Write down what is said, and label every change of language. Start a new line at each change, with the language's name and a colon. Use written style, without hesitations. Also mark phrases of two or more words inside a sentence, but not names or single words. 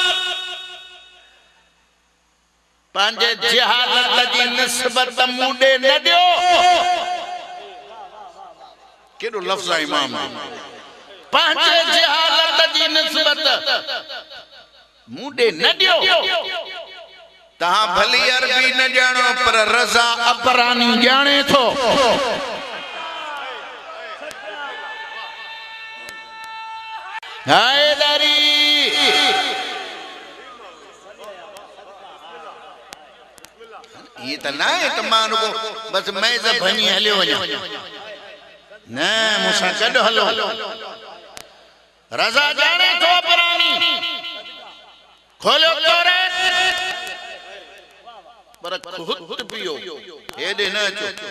Sindhi: पंहिंजे जहालत जी निस्बत मूंडे न ॾियो केॾो लफ़्ज़ आहे इमाम पंहिंजे जहालत जी निस्बत मूंडे न ॾियो तहां भली अरबी न ॼाणो पर रज़ा अबरानी ॼाणे थो हैदरी ये त ना है त मां रुगो बस मैज़ भञी हलियो वञा न मूंसां गॾु हलो रज़ा ॼाणे थो अबरानी खोलियो तौरेत पर खुद पियो हेॾे न अचो